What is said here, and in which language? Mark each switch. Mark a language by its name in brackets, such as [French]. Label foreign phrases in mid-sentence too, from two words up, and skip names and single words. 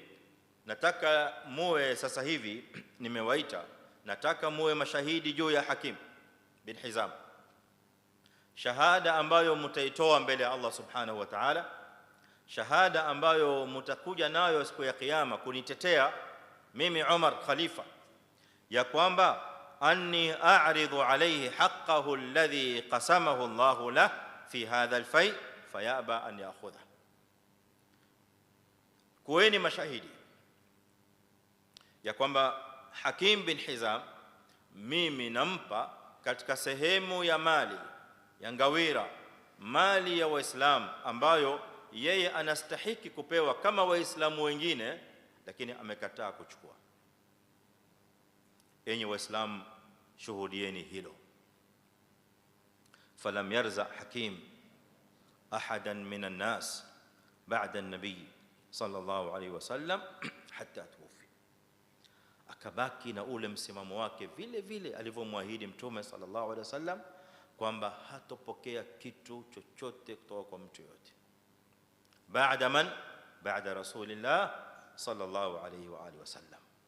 [Swahili] nataka muwe sasa hivi nimewaita, nataka muwe mashahidi juu ya Hakim bin Hizam, shahada ambayo mtaitoa mbele ya [Arabic] الله سبحانه وتعالى, [Swahili] shahada ambayo mtakuja nayo siku ya kiyama kunitetea mimi Umar khalifa, ya kwamba [Arabic] أني أعرض عليه حقه الذي قسمه الله له في هذا الفيء فيأبى أن يأخذه. [Swahili] Kuweni mashahidi ya kwamba Hakim bin Hizam mimi nampa katika sehemu ya mali ya ngawira, mali ya Waislamu ambayo yeye anastahiki kupewa kama Waislamu wengine, lakini amekataa kuchukua. Enyi Waislamu, shuhudieni hilo. [Arabic] فلم يرزأ حكيم أحدا من الناس بعد النبي صلى الله عليه وسلم حتى توفي, [Swahili] akabaki na ule msimamo wake vile vile alivyomwahidi Mtume [Arabic] صلى الله عليه وسلم [Swahili] kwamba hatopokea kitu chochote kutoka kwa mtu yote. [Arabic] بعد من? بعد رسول الله صلى الله عليه وآله وسلم.